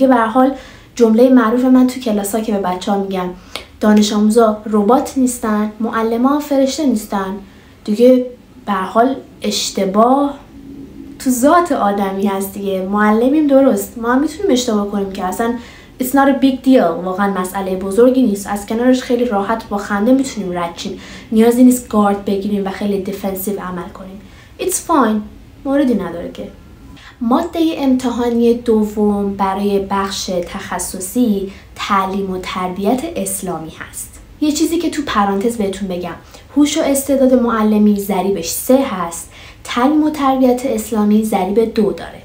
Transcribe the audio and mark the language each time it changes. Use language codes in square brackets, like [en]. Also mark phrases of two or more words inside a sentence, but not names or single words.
[fa] به هر حال جمله معروف من تو کلاس‌ها که به بچه‌ها میگم دانش آموزا ربات نیستن، معلمان فرشته نیستن دیگه. به هر حال اشتباه تو ذات آدمی هست دیگه. معلمیم درست، ما هم میتونیم اشتباه کنیم که اصلا [en] it's not a big deal، [fa] واقعا مسئله بزرگی نیست. از کنارش خیلی راحت با خنده میتونیم رد شیم، نیازی نیست گارد بگیریم و خیلی دیفنسیو عمل کنیم. [en] it's fine، [fa] موردی نداره که. ماده امتحانی دوم برای بخش تخصصی تعلیم و تربیت اسلامی هست. یه چیزی که تو پرانتز بهتون بگم، هوش و استعداد معلمی ضریبش 3 هست، تعلیم و تربیت اسلامی ضریب 2 داره.